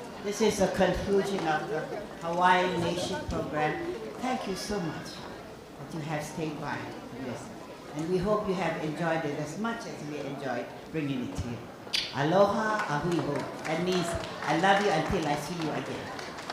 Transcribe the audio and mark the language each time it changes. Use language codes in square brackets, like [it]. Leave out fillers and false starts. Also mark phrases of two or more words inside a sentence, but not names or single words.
[en] This is the conclusion of the Hawaiian Nation program. Thank you so much that you have stayed by this. And we hope you have enjoyed it as much as we enjoyed bringing it to you. [haw] Aloha, ahui ho. [en] That means I love you until I see you again.